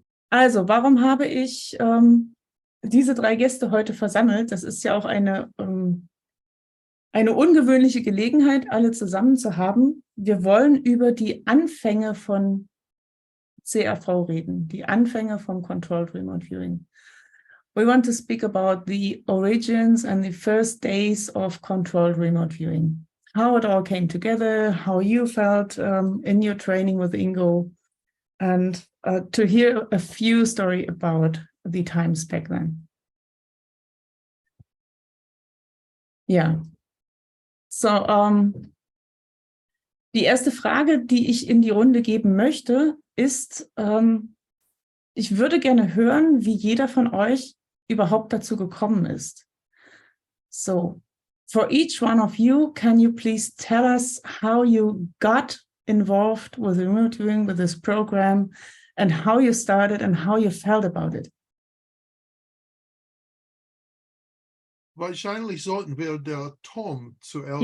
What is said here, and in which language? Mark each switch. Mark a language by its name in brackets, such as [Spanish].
[German] Also, warum habe ich diese 3 Gäste heute versammelt? Das ist ja auch eine ungewöhnliche Gelegenheit, alle zusammen zu haben. Wir wollen über die Anfänge von CRV reden, die Anfänge vom Controlled Remote Viewing. [English] we want to speak about the origins and the first days of controlled remote viewing. How it all came together, how you felt in your training with Ingo, and to hear a few stories about the times back then. [German] Ja, so, die erste Frage, die ich in die Runde geben möchte, ist, ich würde gerne hören, wie jeder von euch überhaupt dazu gekommen ist. [English] So, for each one of you, can you please tell us how you got involved with remote viewing, with this program, and how you started and how you felt about it? [German] Wahrscheinlich sollten wir der Tom zuerst.